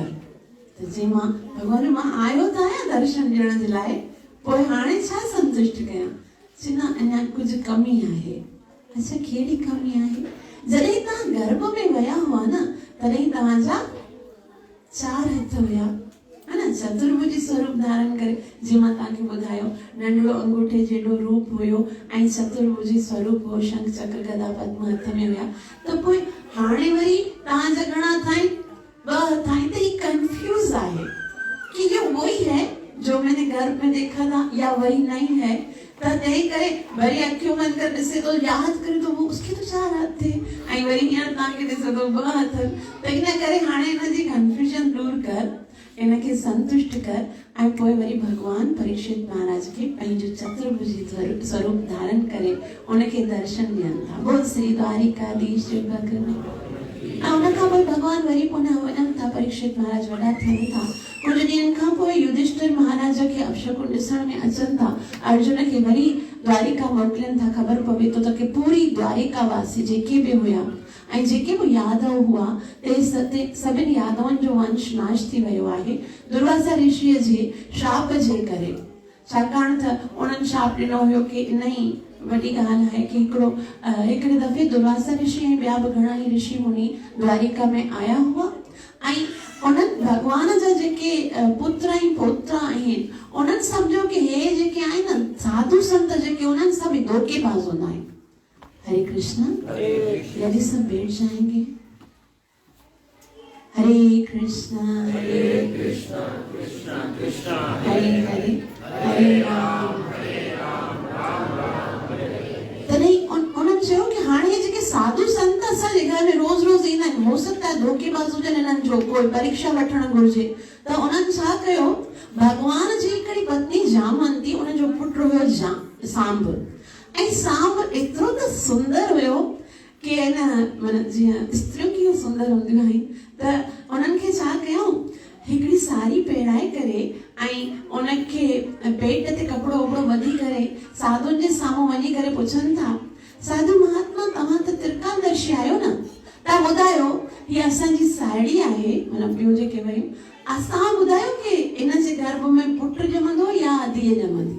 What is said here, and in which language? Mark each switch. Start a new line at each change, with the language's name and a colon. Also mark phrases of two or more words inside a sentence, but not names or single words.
Sindhi: त जे मां भॻवान मां आयो त आहियां दर्शन ॾियण जे लाइ, पोइ हाणे छा संतुष्ट कयां? चवंदा अञा कुझु कमी आहे। अच्छा कहिड़ी कमी आहे? जॾहिं तव्हां गर्भ में विया हुआ न तॾहिं तव्हांजा 4 हथ हुया, है न, चतुर्भुजी स्वरूप धारण करे। जीअं मां तव्हांखे ॿुधायो नंढड़ो अंगूठे जेॾो रूप हुयो ऐं चतुर्भुजी स्वरूप हो, शंख चक्र गदा पद्म हथ में हुया। त पोइ हाणे वरी तव्हांजा घणा हथ आहिनि? 2 हथ आहिनि। त ही कंफ्यूज आहे
Hindi: कि ये वही है जो मैंने गर्भ में देखा था या वही नहीं है।
Sindhi: तो यही करे वरी अखियों बंद कर ॾिसे तो याद करे तो
Hindi: वो उसके तो 4 हाथ थे
Sindhi: ऐं वरी हींअर तव्हांखे ॾिसे तो 2 हथ। त इन करे हाणे हिनजी कंफ्यूजन दूर कर, इनखे संतुष्ट कर ऐं पोइ वरी भॻवान परीक्षित महाराज खे पंहिंजो चतुर्भुजी स्वरूप धारण करे उनखे दर्शन ॾियनि था। बोल श्री द्वारिकाधीश जो भॻवान। ऐं उन खां पोइ भॻवान वरी पुनः वञनि था, परीक्षित महाराज वॾा थियनि था। कुझु ॾींहंनि खां पोइ युधिष्ठिर महाराज खे अपशकुन ॾिसण में अचनि था। अर्जुन खे वरी द्वारिका मोकिलनि था। ख़बर पवे थो त कि पूरी द्वारिका वासी जेके बि हुया ऐं जेके बि यादव हुआ ते सभिनी यादवनि जो वंश नाश थी वियो आहे दुर्वासा ऋषिअ जे श्राप जे करे। छाकाणि त उन्हनि श्राप ॾिनो हुयो कि इन ई वॾी ॻाल्हि आहे कि हिकिड़े दफ़े दुर्वासा ऋषि ऐं ॿिया बि घणा ई ऋषि मुनि द्वारिका में आया हुआ ऐं उन्हनि भॻवान जा जेके पुत्र ऐं पोता आहिनि उन्हनि सम्झो कि हे जेके आहिनि न साधु संत जेके उन्हनि सभु धोखेबाज़ हूंदा आहिनि।
Hindi: हरे कृष्ण। यदि सब बैठ जाएंगे।
Sindhi: हरे कृष्णा कृष्णा कृष्णा हरे हरे हरे राम राम तॾहिं उन्हनि चयो कि हाणे जेके साधु संत असांजे घर में रोज़ रोज़ ईंदा आहिनि,
Hindi: हो सकता है
Sindhi: धोखेबाज़ हुजनि, हिननि जो कोई परीक्षा वठणु घुरिजे। त उन्हनि छा कयो, भॻवान जी हिकिड़ी पत्नी जामवंती, उनजो पुटु हुयो सांब। ऐं सांब एतिरो त सुंदर हुयो कि न जीअं स्त्रियूं कीअं सुंदर हूंदियूं आहिनि, त उन्हनि खे छा कयूं, हिकिड़ी साड़ी पहिराए करे ऐं उनखे पेट ते कपिड़ो वपिड़ो ॿधी करे साधुनि जे साम्हूं वञी करे पुछनि था, साधु महात्मा तव्हां त त्रिकालदर्शी आहियो न, तव्हां ॿुधायो हीअ असांजी साहेड़ी आहे, मतिलबु ॿियो जेके वयूं, असां ॿुधायो कि इन जे गर्भ में पुटु ॼमंदो या धीअ ॼमंदी।